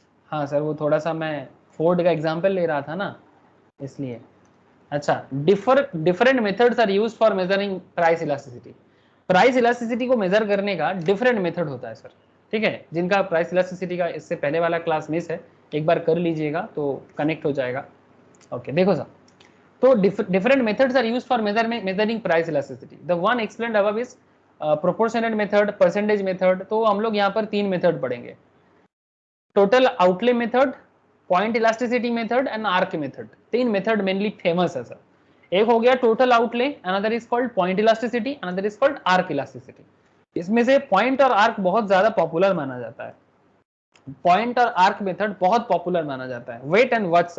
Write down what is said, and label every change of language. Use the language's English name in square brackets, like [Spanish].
[Hindi] हाँ सर, वो थोड़ा सा मैं फोर्ड का एग्जांपल ले रहा था ना, इसलिए। अच्छा, [English] Different methods are used for measuring price elasticity. [Hindi] Price elasticity को मेजर करने का डिफरेंट मेथड होता है सर, ठीक है। जिनका प्राइस इलास्टिसिटी का इससे पहले वाला क्लास मिस है, एक बार कर लीजिएगा तो कनेक्ट हो जाएगा। ओके, देखो सर, तो [English] different methods are used for measuring price elasticity. The one explained above is proportionate method, percentage method. [Hindi] तो हम लोग यहाँ पर 3 मेथड पढ़ेंगे, total outlay method, point elasticity method and arc method. 3 method mainly famous है sir. एक हो गया total outlay, [English] Another is called point elasticity, another is called arc elasticity. [Hindi] इसमें से पॉइंट और आर्क बहुत ज्यादा पॉपुलर माना जाता है। पॉइंट और आर्क मेथड बहुत पॉपुलर माना जाता है। [English] Wait and watch.